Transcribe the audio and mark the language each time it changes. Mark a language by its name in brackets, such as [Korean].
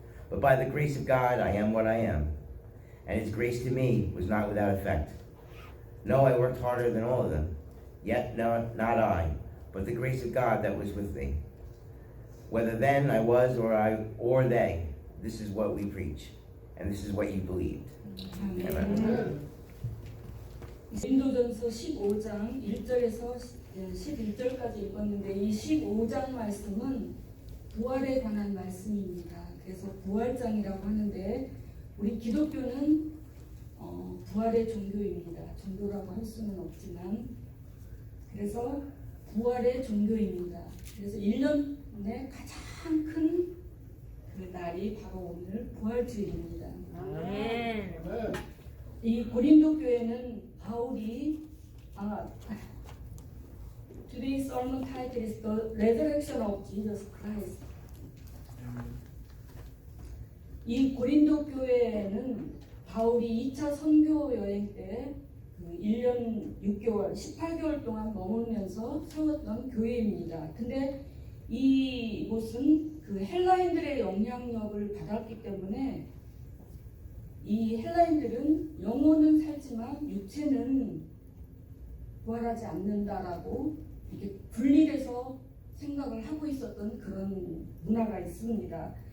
[English] But by the grace of God, I am what I am. And his grace to me was not without effect. No, I worked harder than all of them. Yet not I, but the grace of God that was with me. Whether then I was or they, this is what we preach, and this is what you believed. Amen. [Korean] 고린도전서 15장 1절에서 11절까지 읽었는데 이 15장 말씀은 부활에 관한 말씀입니다. 그래서 부활장이라고 하는데 우리 기독교는 부활의 종교입니다. 종교라고 할 수는 없지만 그래서 부활의 종교입니다. 그래서 1년에 가장 큰 그 날이 바로 오늘 부활주일입니다. 아멘. 이 고린도 교회는 바울이 [English] Today's sermon title is The Resurrection of Jesus Christ. [Korean] 이 고린도 교회는 바울이 2차 선교 여행 때 1년 6개월, 18개월 동안 머물면서 세웠던 교회입니다. 근데 이곳은 그 헬라인들의 영향력을 받았기 때문에 이 헬라인들은 영혼은 살지만 육체는 부활하지 않는다라고 이렇게 분리돼서 생각을 하고 있었던 그런 문화가 있습니다.